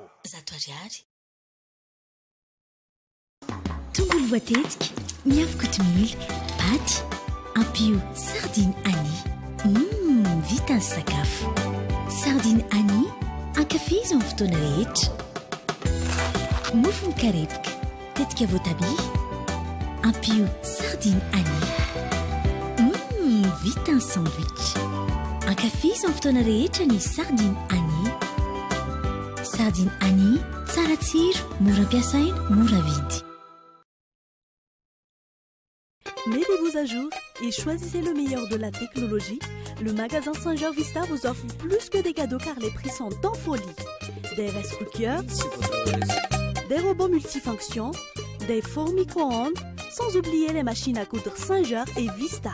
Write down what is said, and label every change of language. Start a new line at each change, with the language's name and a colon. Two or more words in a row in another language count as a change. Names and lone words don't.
Malagasy: zato ariary tongolo voatetika miavo kotomila paty ampio sardine ani vita ny sakafo sardine ani ankafizo amin'ny fotoana rehetra mofo mikarepoka tetika voatabia ampio sardine ani vita ny sandwich ankafizo amin'ny fotoana rehetra ny sardine ani sardine ani tsara tsiro mora ampiasaina mora vidy.
French: Mettez-vous à jour et choisissez le meilleur de la technologie. Le magasin Saint-Georges Vista vous offre plus que des cadeaux car les prix sont en folie. Des
English: rice cookers,
French: des robots multifonctions, des fours micro-ondes, sans oublier les machines à coudre Saint-Georges et Vista.